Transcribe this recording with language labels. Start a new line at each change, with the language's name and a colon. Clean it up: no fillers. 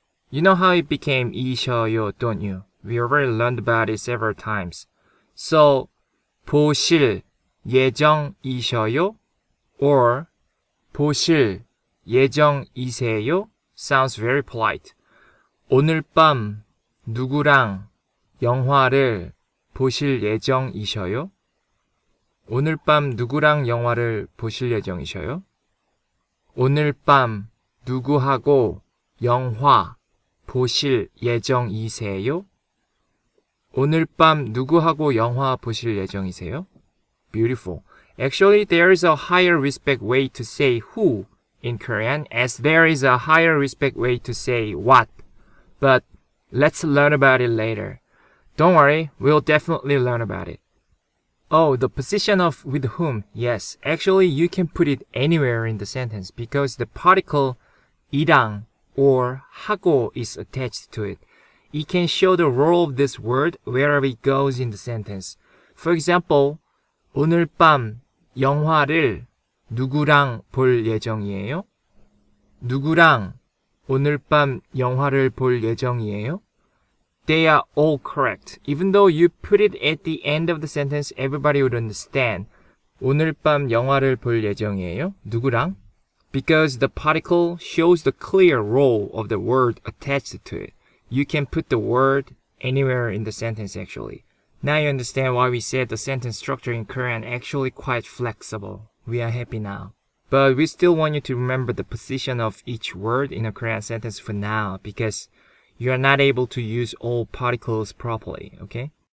English: You know how it became 이셔요, don't you? We already learned about it several times. So,
Korean: 보실 예정이셔요
English: or
Korean: 보실 예정이세요
English: sounds very polite.
Korean: 오늘 밤 누구랑 영화를 보실 예정이셔요? 오늘 밤 누구랑 영화를 보실 예정이셔요? 오늘 밤 누구하고 영화 보실 예정이세요? 오늘 밤 누구하고 영화 보실 예정이세요?
English: Beautiful. Actually, there is a higher respect way to say who in Korean as there is a higher respect way to say what. But let's learn about it later. Don't worry, we'll definitely learn about it. Oh, the position of with whom. Yes, actually you can put it anywhere in the sentence because the particle 이랑 or 하고 is attached to it. It can show the role of this word wherever it goes in the sentence. For example,
Korean: 오늘 밤 영화를 누구랑 볼 예정이에요? 누구랑 오늘 밤 영화를 볼 예정이에요?
English: They are all correct. Even though you put it at the end of the sentence, everybody would understand.
Korean: 오늘 밤 영화를 볼 예정이에요? 누구랑?
English: Because the particle shows the clear role of the word attached to it. You can put the word anywhere in the sentence actually. Now you understand why we said the sentence structure in Korean actually quite flexible. We are happy now. But we still want you to remember the position of each word in a Korean sentence for now because you are not able to use all particles properly, okay?